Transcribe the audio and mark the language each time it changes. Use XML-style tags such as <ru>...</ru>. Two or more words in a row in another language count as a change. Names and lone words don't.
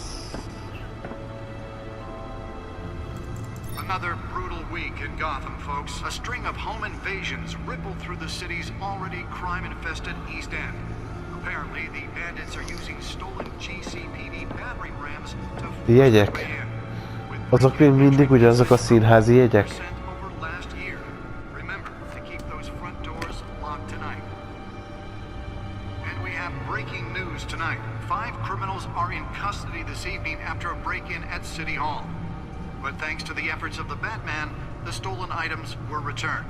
<en>Another brutal week in Gotham, folks. A string of home invasions rippled through the city's already crime-infested East End. Apparently, the bandits are using stolen GCPD battering rams to force</en> <hu>Jegyek.</hu> <en>their way in.</en> <hu>Azok még mindig ugyanazok a színházi jegyek?</hu> <en>Over last year. Remember to keep those front doors locked tonight. And we have breaking news tonight. 5 criminals are in custody this evening after a break-in at City Hall. But thanks to the efforts of the Batman, the stolen items were returned.</en>